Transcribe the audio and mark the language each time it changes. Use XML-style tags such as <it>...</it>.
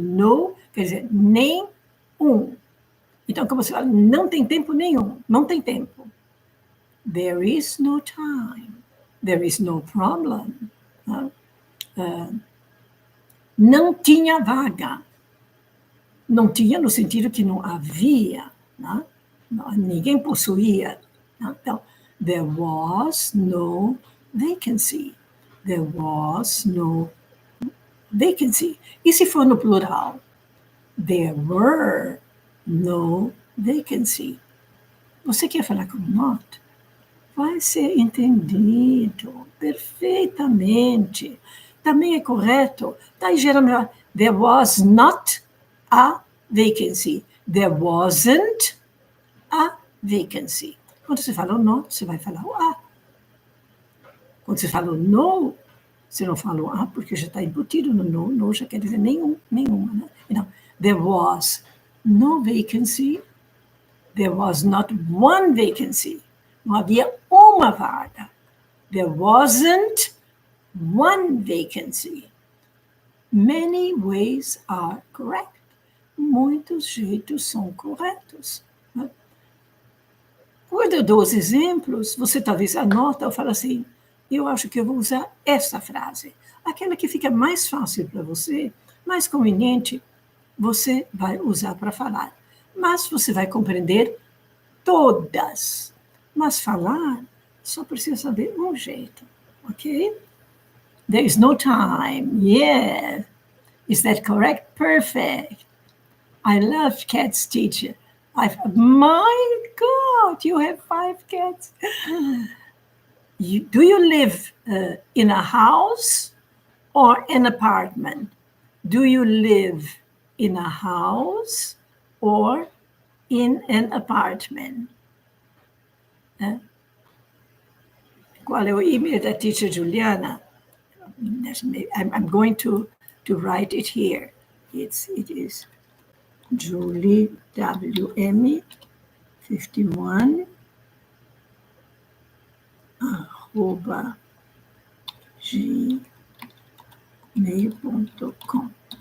<pt>No, quer dizer, nem um. Então, como você fala, não tem tempo nenhum. Não tem tempo.</pt> <en>There is no time. There is no problem.</en> <pt>Não tinha vaga. Não tinha no sentido que não havia. Né? Ninguém possuía. Né?</pt> <en>Então, there was no vacancy. There was no vacancy.</en> <pt>E se for no plural?</pt> <en>There were no vacancy.</en> <pt>Você quer falar com not? Vai ser entendido perfeitamente. Também é correto. Daí geralmente,</pt> <en>there was not a vacancy. There wasn't a vacancy.</en> <pt>Quando você fala o not, você vai falar o a. Quando você fala o no, você não fala o a, porque já está embutido no no. No já quer dizer nenhuma. Né?</pt> <en>Então, there was no vacancy. There was not one vacancy.</en> <pt>Não havia uma vaga.</pt> <en>There wasn't one vacancy. Many ways are correct.</en> <pt>Muitos jeitos são corretos. Né? Quando eu dou os exemplos, você talvez anota ou fala assim, eu acho que eu vou usar essa frase. Aquela que fica mais fácil para você, mais conveniente, você vai usar para falar. Mas você vai compreender todas. Mas falar só precisa saber um jeito, ok?</pt> <en>There is no time. Yeah. Is that correct? Perfect. I love cats, teacher. My God, you have 5 cats. Do you live in a house or an apartment? Do you live in a house or in an apartment?</en> <pt>Qual é o e-mail da teacher Juliana?</pt> <en>I'm going to write it here. It is Julie WM 51 @ gmail.com.</en>